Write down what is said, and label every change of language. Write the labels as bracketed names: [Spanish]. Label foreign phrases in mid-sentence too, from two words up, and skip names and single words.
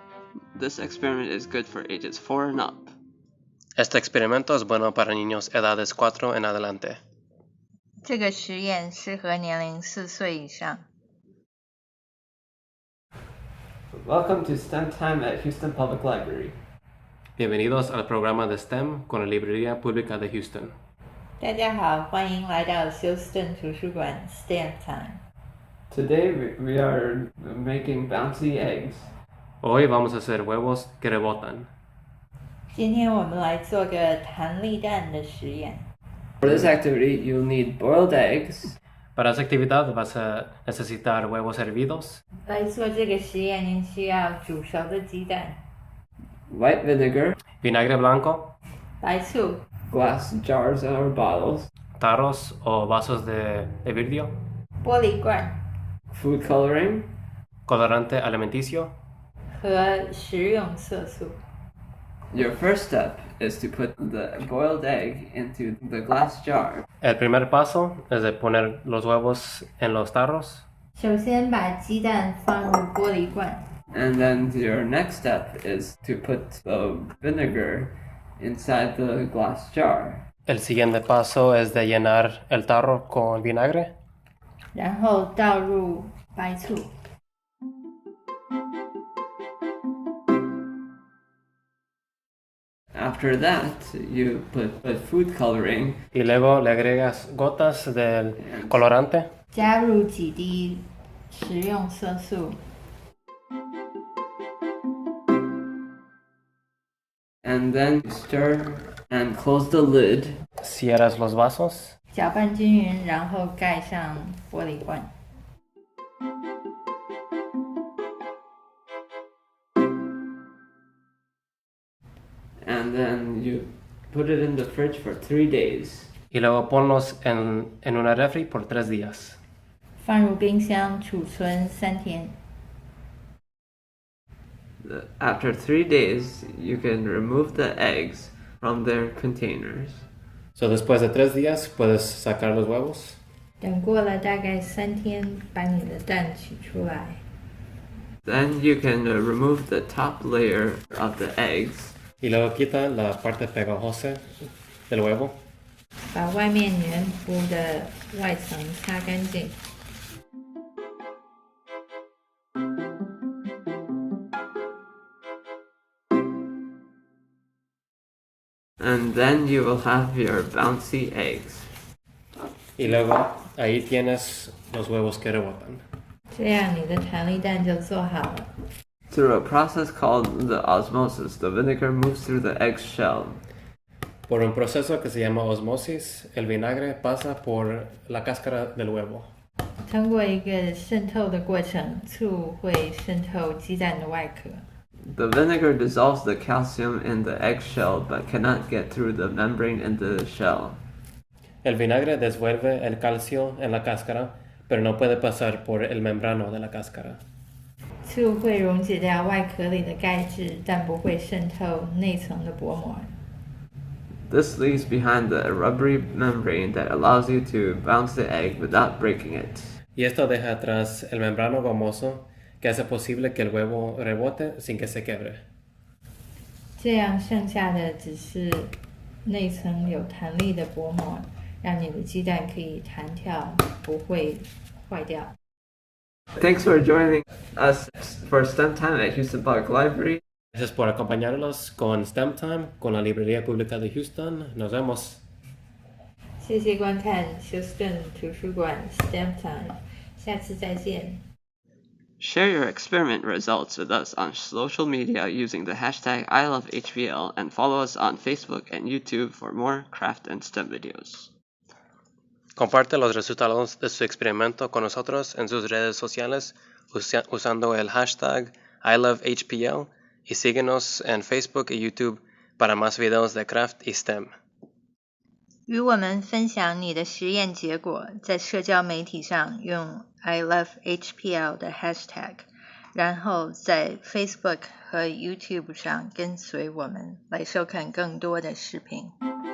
[English] This experiment is good for ages 4 and up. [Spanish] Este experimento es bueno para niños edades 4 en adelante. [Chinese] 这个实验适合年龄4岁以上。 [English] Welcome to STEM Time at Houston Public Library. [Spanish] Bienvenidos al programa de STEM con la Librería Pública de Houston. [Chinese] 大家好，欢迎来到休斯顿图书馆 STEM Time。 [English] Today we are making bouncy eggs. [Spanish] Hoy vamos a hacer huevos que rebotan. [Chinese] 今天我们来做个弹力蛋的实验。 [English] For this activity, you'll need boiled eggs. [Spanish] Para esta actividad vas a necesitar huevos hervidos, [Chinese] 来做这个实验，您需要煮熟的鸡蛋、 [English] white vinegar, [Spanish] vinagre blanco, [Chinese] 白醋、 [English] glass jars or bottles, [Spanish] tarros o vasos de vidrio, [Chinese] 玻璃罐 [English] food coloring, [Spanish] colorante alimenticio. [Chinese] 和食用色素。 [English] Your first step is to put the boiled egg into the glass jar. [Spanish] El primer paso es de poner los huevos en los tarros. [Chinese] 首先把鸡蛋放入玻璃罐， [English] And then your next step is to put the vinegar inside the glass jar. [Spanish] El siguiente paso es de llenar el tarro con vinagre. [Chinese] 然后倒入白醋。 [English] After that, you put food coloring [Spanish] Y luego le agregas gotas del colorante. [Chinese] 加入几滴食用色素， [English] and then stir and close the lid. [Spanish] Cierras los vasos. [Chinese] 搅拌均匀，然后盖上玻璃罐。 [English] And then you put it in the fridge for 3 days. [Spanish] Y luego ponlos en una refri por 3 días. [Chinese] 放入冰箱储存3天。 [English] After 3 days, you can remove the eggs from their containers. So, [Spanish] después de 3 días puedes sacar los huevos. [Chinese] 等过了大概3天，把你的蛋取出来。 [English] Then you can remove the top layer of the eggs. [Spanish] Y luego quita la parte pegajosa del huevo. [Chinese] 把外面黏糊的外层擦干净。 [English] And then you will have your bouncy eggs. [Spanish] Y luego ahí tienes los huevos que rebotan. [Chinese] 这样你的弹力蛋就做好了。 [English] Through a process called the osmosis, the vinegar moves through the egg shell. [Spanish] Por un proceso que se llama osmosis, el vinagre pasa por la cáscara del huevo. [Chinese] 通过一个渗透的过程，醋会渗透鸡蛋的外壳。 [English] The vinegar dissolves the calcium in the egg shell but cannot get through the membrane in the shell. [Spanish] El vinagre disuelve el calcio en la cáscara, pero no puede pasar por el membrano de la cáscara. [Chinese] 醋会溶解掉外壳里的钙质，但不会渗透内层的薄膜。 [English] This leaves behind the rubbery membrane that allows you to bounce the egg without breaking it. [Spanish] Y esto deja atrás el membrano gomoso que hace posible que el huevo rebote sin que se quiebre. [Chinese] 这样剩下的只是内层有弹力的薄膜，让你的鸡蛋可以弹跳，不会坏掉。 [English] Thanks for joining us for STEM Time at Houston Public Library. [Spanish] Gracias por acompañarnos con STEM Time, con la Librería Pública de Houston. Nos vemos. [Chinese] 谢谢观看休斯顿图书馆 STEM Time，下次再见。 [English] Share your experiment results with us on social media using the hashtag #ILoveHPL and follow us on Facebook and YouTube for more craft and STEM videos. [Spanish] Comparte los resultados de su experimento con nosotros en sus redes sociales usando el hashtag #ILoveHPL y síguenos en Facebook y YouTube para más videos de craft y STEM. [Chinese] 与我们分享你的实验结果，在社交媒体上用 #ILoveHPL 的 hashtag， 然后在 Facebook 和 YouTube 上跟随我们来收看更多的视频。